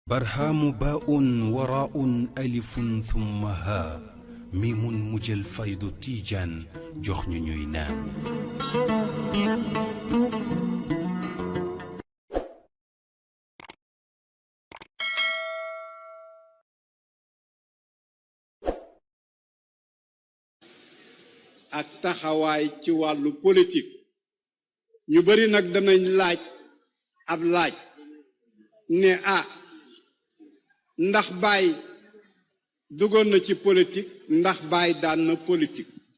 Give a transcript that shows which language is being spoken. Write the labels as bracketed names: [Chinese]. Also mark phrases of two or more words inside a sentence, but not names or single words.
[Arabic] برهام باء وراء ألف ثم ها ميم مجل فيض تيجان جخن نينان [Wolof] ak taxawaay ci wàllu politique ñu bari nag danañ laaj ab laaj ne ndax Baay duggoon na ci politique ndax Baay daan na politique